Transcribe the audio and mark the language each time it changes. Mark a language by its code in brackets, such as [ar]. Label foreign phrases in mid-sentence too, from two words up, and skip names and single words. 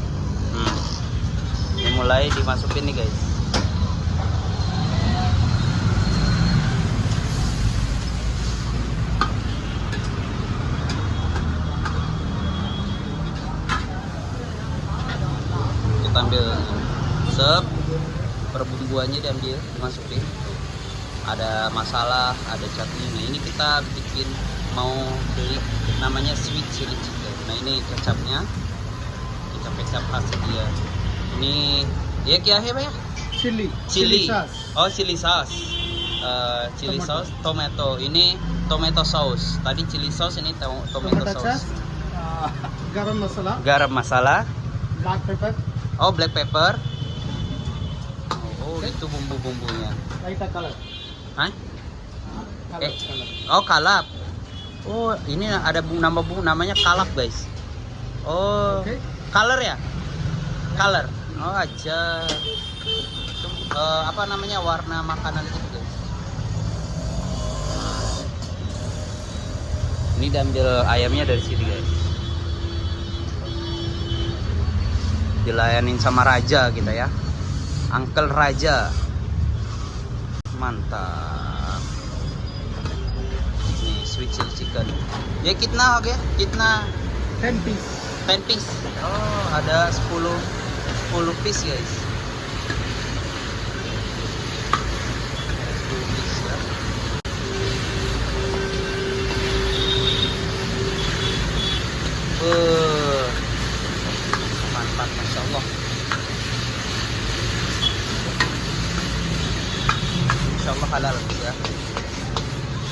[id] Ini mulai dimasukin nih guys. Kita ambil sep, perbumbuannya diambil, dimasukin. Ada masalah, ada chutney. Nah ini kita bikin mau beli namanya [en] sweet chili chicken. [id] Nah ini kecapnya, kecap khas dia. Ini ya [hi] क्या है भैया? [id] Chili. [en] Oh chili sauce. Chili sauce, tomato. [id] Ini [en] tomato sauce. [id] Tadi [en] chili sauce, [id] ini [en] tomato sauce. [id] Garam masala. [en] Black pepper. Oh black pepper. [id] Oh itu bumbu-bumbunya. [en] Raita color. Hah? [id] Color. Oh kalap. Oh ini ada nama bumbu namanya kalap guys. Oh Okay. color ya? Color. Oh aja. Itu apa namanya warna makanan itu guys. Ini diambil ayamnya dari sini guys. Dilayanin sama Raja kita ya. Uncle Raja. Mantap. Nih [en] sweet chili chicken. [hi] हाँ कितना हो गया? कितना [id] 10 piece. 10 piece. Oh, ada 10 piece guys. 10 piece ya. Mantap, [ar] ما شاء الله. إن شاء الله [id] halal ya.